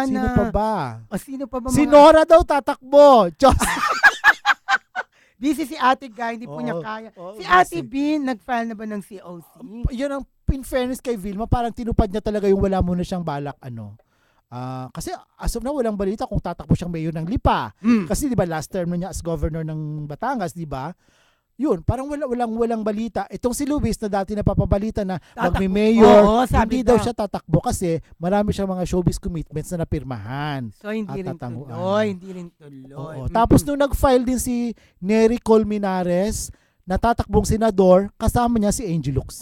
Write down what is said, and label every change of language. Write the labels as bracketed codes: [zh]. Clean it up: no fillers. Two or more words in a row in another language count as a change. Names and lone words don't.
[tl] Sino na pa ba? O sino pa ba Si mga Nora daw tatakbo. Diyos. busy si Ate Guy, hindi po niya Oo, kaya. oo, Si Ate busy. B, nag-file na ba ng COC? Yun ang [en] in fairness [tl] kay Vilma, parang tinupad niya talaga yung wala muna siyang balak kasi [en] as of now [tl] walang balita kung tatakbo siyang mayor ng Lipa. Kasi 'di ba [en] last term [tl] na niya [en] as governor [tl] ng Batangas, 'di ba? Yun, parang walang balita. Itong si Luis na dati napapabalita na magme-mayor, Oo, sabi hindi daw daw. siya tatakbo kasi marami siyang mga [en] showbiz commitments [tl] na napirmahan. So hindi rin At tatanguan. tuloy, hindi rin tuloy. Oo. Tapos nung nag-file din si Nery Colmenares na tatakbong senador, kasama niya si Angel Locsin.